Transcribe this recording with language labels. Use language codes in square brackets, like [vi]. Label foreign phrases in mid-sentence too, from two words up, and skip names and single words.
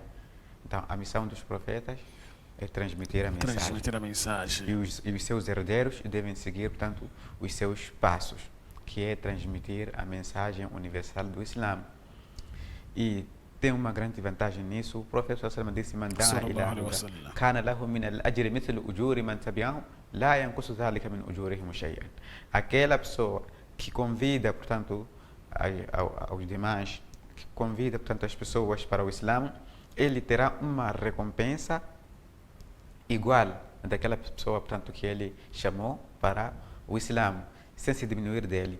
[pt] Então, a missão dos profetas é transmitir a mensagem. E os seus herdeiros devem seguir, portanto, os seus passos, que é transmitir a mensagem universal do Islã. E tem uma grande vantagem nisso. O profeta [ar] صلى الله عليه وسلم disse: "من دعا إلى هدى كان له من الأجر مثل أجور من تبعه لا ينقص ذلك من أجورهم شيئا." [pt] Aquela pessoa que convida, portanto, aos demais, que convida, portanto, as pessoas para o Islã, ele terá uma recompensa igual daquela pessoa, portanto, que ele chamou para o Islã, sem se diminuir dele.